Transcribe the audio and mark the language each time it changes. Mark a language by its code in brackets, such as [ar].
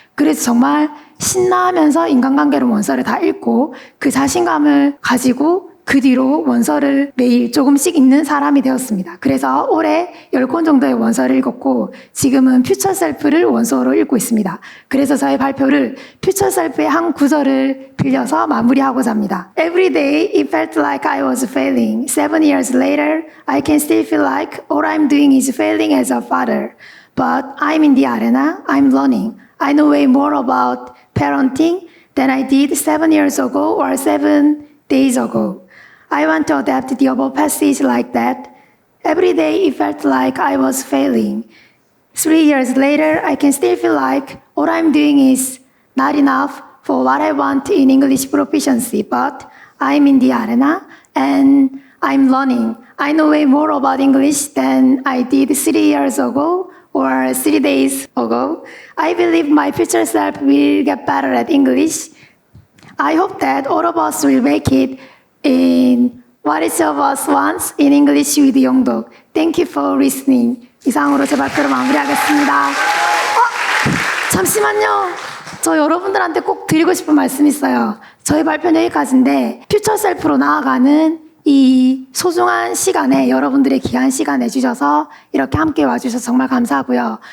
[ko] 그래서 정말 신나하면서 인간관계론 원서를 다 읽고 그 자신감을 가지고 그 뒤로 원서를 매일 조금씩 읽는 사람이 되었습니다. 그래서 올해 10권 정도의 원서를 읽었고 지금은 퓨처 셀프를 원서로 읽고 있습니다. 그래서 저의 발표를 퓨처 셀프의 한 구절을 빌려서 마무리하고자 합니다. [en] Every day it felt like I was failing. 7 years later, I can still feel like all I'm doing is failing as a father. But I'm in the arena, I'm learning. I know way more about parenting than I did 7 years ago or 7 days ago. I want to adapt the above passage like that. Every day it felt like I was failing. 3 years later, I can still feel like all I'm doing is not enough for what I want in English proficiency, but I'm in the arena and I'm learning. I know way more about English than I did 3 years ago or 3 days ago. I believe my future self will get better at English. I hope that all of us will make it in what each of us wants in English with 영독. Thank you for listening. [ko] 이상으로 제 발표를 마무리하겠습니다. 잠시만요. 저 여러분들한테 꼭 드리고 싶은 말씀이 있어요. 저희 발표는 여기까지인데 퓨처 셀프로 나아가는 이 소중한 시간에 여러분들의 귀한 시간 내주셔서 이렇게 함께 와주셔서 정말 감사하고요.